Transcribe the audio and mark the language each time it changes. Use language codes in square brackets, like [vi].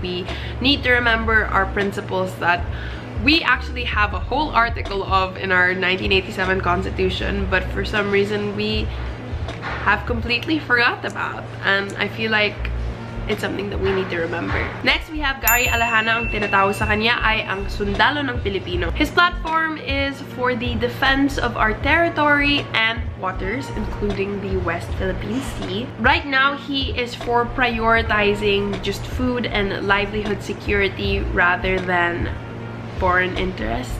[en] We need to remember our principles that we actually have a whole article of in our 1987 Constitution, but for some reason we have completely forgot about, and I feel like it's something that we need to remember. Next, we have Gary Alejano. [tl] Ang tinatawag sa kanya ay ang sundalo ng Pilipino. [en] His platform is for the defense of our territory and waters, including the West Philippine Sea. Right now, he is for prioritizing just food and livelihood security rather than foreign interests.